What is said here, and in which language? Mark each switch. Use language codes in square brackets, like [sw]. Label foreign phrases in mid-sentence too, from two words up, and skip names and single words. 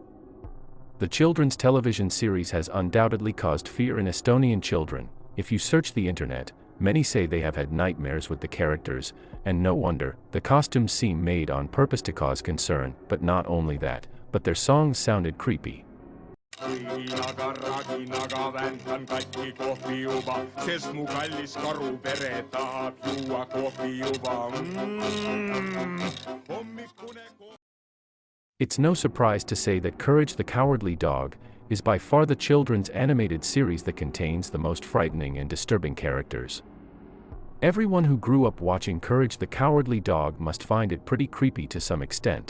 [en] The children's television series has undoubtedly caused fear in Estonian children. If you search the internet, many say they have had nightmares with the characters, and no wonder. The costumes seem made on purpose to cause concern, but not only that, but their songs sounded creepy. [et] Viinaga, raginaga väntan katki kohvijuba, sest mu kallis karupere tahab juua kohvijuba. [en] It's no surprise to say that Courage the Cowardly Dog is by far the children's animated series that contains the most frightening and disturbing characters. Everyone who grew up watching Courage the Cowardly Dog must find it pretty creepy to some extent.